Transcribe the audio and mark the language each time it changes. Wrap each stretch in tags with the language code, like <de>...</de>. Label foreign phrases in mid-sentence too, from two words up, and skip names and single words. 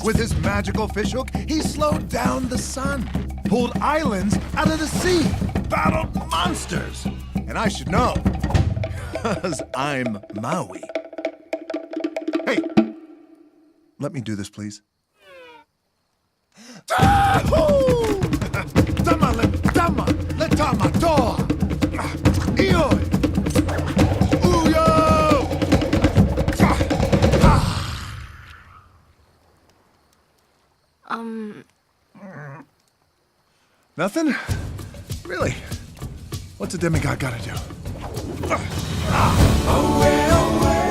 <en>With his magical fishhook, he slowed down the sun, pulled islands out of the sea, battled monsters. And I should know, because I'm Maui. Hey, let me do this, please.</en> <sm>Tama le tama toa. Ioi! Uyo!</sm> <en>Nothing? Really? What's a demigod gotta do? Away, away.</en>